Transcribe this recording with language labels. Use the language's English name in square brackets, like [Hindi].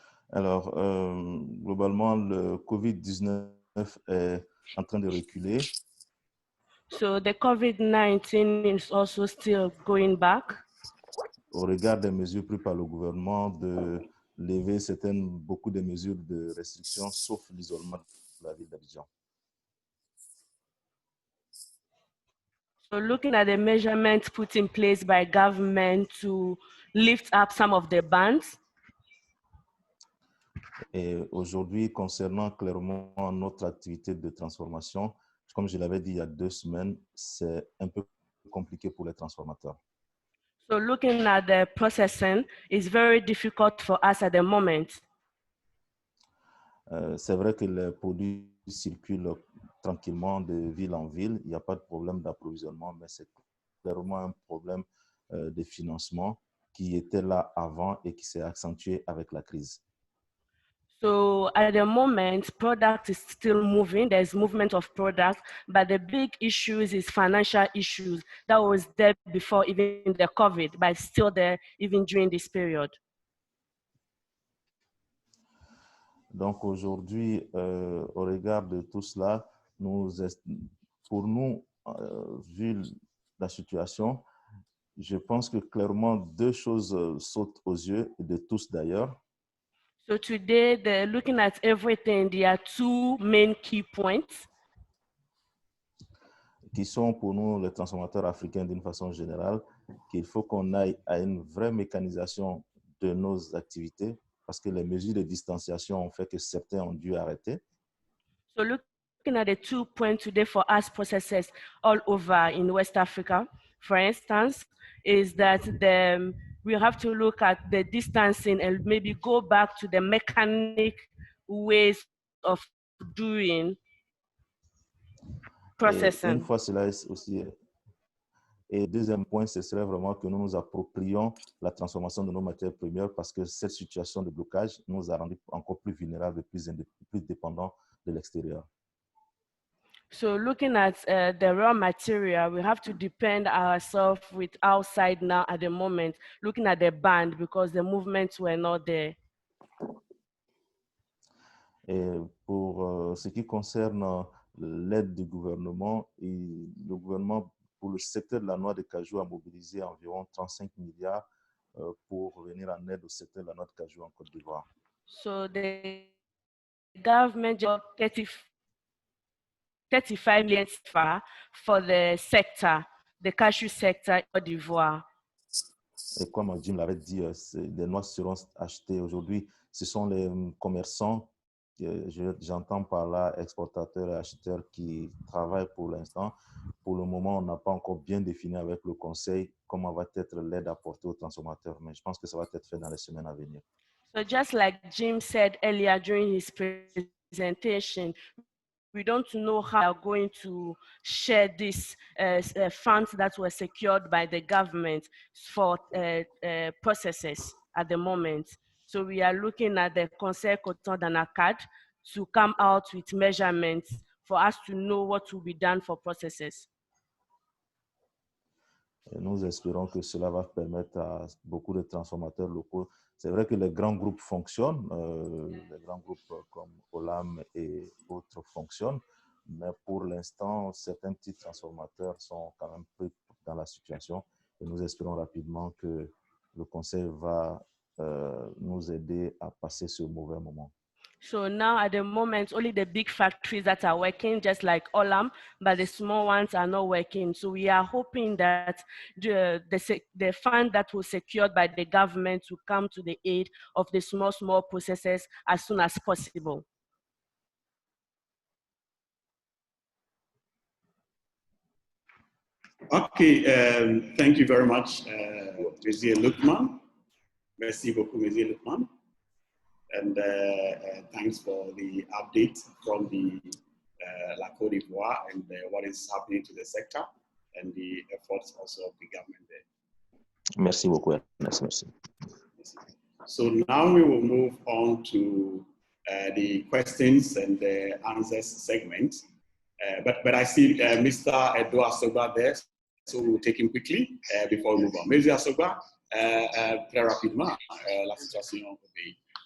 [French] Alors, globalement, le COVID-19 est en train de reculer. [English] So the COVID-19 is also still going back. [French] Au regard des mesures prises par le gouvernement de lever beaucoup de mesures de restriction, sauf l'isolement de la ville d'Abidjan. [English] So looking at the measurements put in place by government to lift up some of the bans. [French] Et aujourd'hui, concernant clairement notre activité de transformation, comme je l'avais dit il y a 2 semaines, c'est un peu compliqué pour les transformateurs. [English] So looking at the processing is very difficult for us at the moment. [French] C'est vrai que les produits circulent tranquillement de ville en ville. Il n'y a pas de problème d'approvisionnement, mais c'est clairement un problème de financement qui était là avant et qui s'est accentué avec la crise. [English] So at the moment, product is still moving. There's movement of product, but the big issues is financial issues. That was there before even the COVID, but still there even during this period. [French] Donc aujourd'hui, au regard de tout cela, pour nous, vu la situation, je pense que clairement 2 choses sautent aux yeux, et de tous d'ailleurs. [English] So today, looking at everything, there are 2 main key points. [French] Qui sont pour nous les transformateurs africains d'une façon générale, qu'il faut qu'on aille à une vraie mécanisation de nos activités parce que les mesures de distanciation ont fait que certains ont dû arrêter. [English] So looking at the 2 points today for us processes all over in West Africa, for instance, is that we have to look at the distancing and maybe go back to the mechanic ways of doing processing. [French] Et une fois cela aussi, et deuxième point, ce serait vraiment que nous nous approprions la transformation de nos matières premières parce que cette situation de blocage nous a rendus encore plus vulnérables et plus dépendants de l'extérieur. [English] So looking at the raw material, we have to depend ourselves with outside now at the moment, looking at the band because the movements were not there. [French] Et pour ce qui concerne l'aide du gouvernement, le gouvernement, pour le secteur de la noix de cajou, a mobilisé environ 35 milliards pour venir en aide au secteur de la noix de cajou en Côte d'Ivoire. [English] So the government got 35 million for the sector, the cashew sector in Côte d'Ivoire. [French] Et comme Jim l'avait dit, les noix seront achetées aujourd'hui. Ce sont les commerçants, j'entends par là exportateurs et acheteurs qui travaillent pour l'instant. Pour le moment, on n'a pas encore bien défini avec le conseil comment va être l'aide apportée aux transformateurs, mais je pense que ça va être fait dans les semaines à venir. [English] So just like Jim said earlier during his presentation, we don't know how we're going to share these funds that were secured by the government for processes at the moment. So we are looking at the Conseil Coton d'Anacad to come out with measurements for us to know what will be done for processes. [French] Et nous espérons que cela va permettre à beaucoup de transformateurs locaux. C'est vrai que les grands groupes fonctionnent, les grands groupes comme Olam et autres fonctionnent, mais pour l'instant, certains petits transformateurs sont quand même pris dans la situation et nous espérons rapidement que le Conseil va nous aider à passer ce mauvais moment. [English] So now at the moment, only the big factories that are working, just like Olam, but the small ones are not working. So we are hoping that the fund that was secured by the government will come to the aid of the small processors as soon as possible. Okay, thank you very much, Monsieur Lukman. [French] Merci beaucoup, Monsieur Lukman. [English] And thanks for the update from the La Côte d'Ivoire and what is happening to the sector and the efforts also of the government there. [French] Merci beaucoup, Ernest. Merci. [English] So now we will move on to the questions and the answers segment. But I see Mr. Edouard Asogba there, so we'll take him quickly before we move on. [French] Monsieur Asogba, très rapidement, la situation au pays.